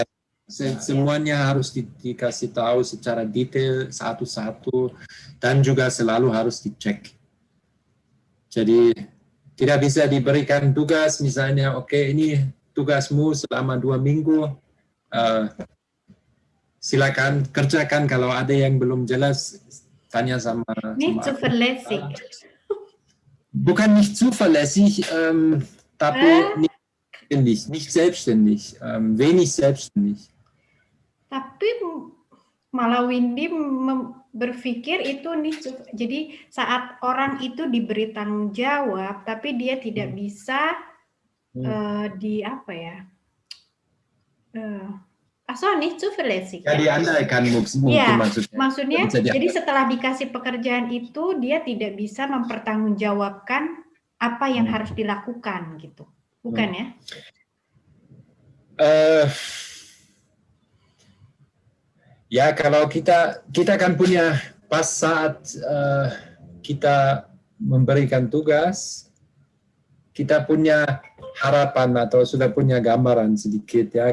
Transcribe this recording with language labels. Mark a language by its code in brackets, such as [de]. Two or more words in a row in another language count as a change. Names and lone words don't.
[id] Semuanya harus dikasih tahu secara detail satu-satu dan juga selalu harus dicek. Jadi tidak bisa diberikan tugas misalnya, oke, ini tugasmu selama 2 minggu, silakan kerjakan. Kalau ada yang belum jelas tanya sama [de] Nicht zuverlässig. Bukan nicht zuverlässig, tapi nicht selbstständig, wenig selbstständig. [id] Tapi malah Windy berpikir itu jadi saat orang itu diberi tanggung jawab, tapi dia tidak bisa [de] nicht zuverlässig. [id] Ya, diandalkan mungkin ya, maksudnya. Jadi setelah dikasih pekerjaan itu dia tidak bisa mempertanggungjawabkan apa yang harus dilakukan gitu, bukan ya? Ya kalau kita kan punya pas saat kita memberikan tugas, kita punya harapan atau sudah punya gambaran sedikit ya.